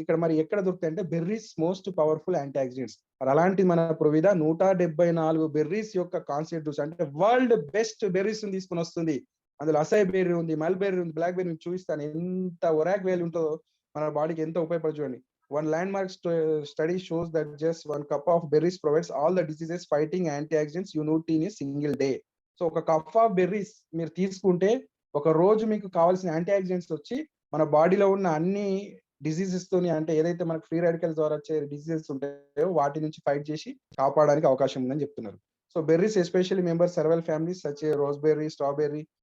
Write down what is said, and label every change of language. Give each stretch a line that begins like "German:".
Telugu: ఇక్కడ మరి ఎక్కడ దొరుకుతాయి అంటే
English: Berries most powerful antioxidants.
Telugu: మరి అలాంటి మన ప్రొవిధ 174 బెర్రీస్ యొక్క కాన్సెప్ట్ జ్యూస్ అంటే వరల్డ్ బెస్ట్ బెర్రీస్ తీసుకుని వస్తుంది. అందులో అసై బెర్రీ ఉంది, మల్బెర్రీ ఉంది, బ్లాక్ బెర్రీ చూపిస్తాను. ఎంత ఒరాక్ వేలు ఉంటుందో మన బాడీకి ఎంత ఉపయోగపడ చూడండి.
English: One landmark study shows that just 1 cup of berries provides all the diseases fighting antioxidants you need in a single day.
Telugu: So ఒక కప్ ఆఫ్ బెర్రీస్ మీరు తీసుకుంటే ఒక రోజు మీకు కావాల్సిన యాంటీ ఆక్సిడెంట్స్ వచ్చి మన బాడీలో ఉన్న అన్ని డిసీజెస్ తోని అంటే ఏదైతే మనకు ఫ్రీ రాడికల్స్ ద్వారా వచ్చే డిసీజెస్ ఉంటాయో వాటి నుంచి ఫైట్ చేసి కాపాడడానికి అవకాశం ఉందని చెప్తున్నారు.
English: So berries especially member several families such raspberry, strawberry.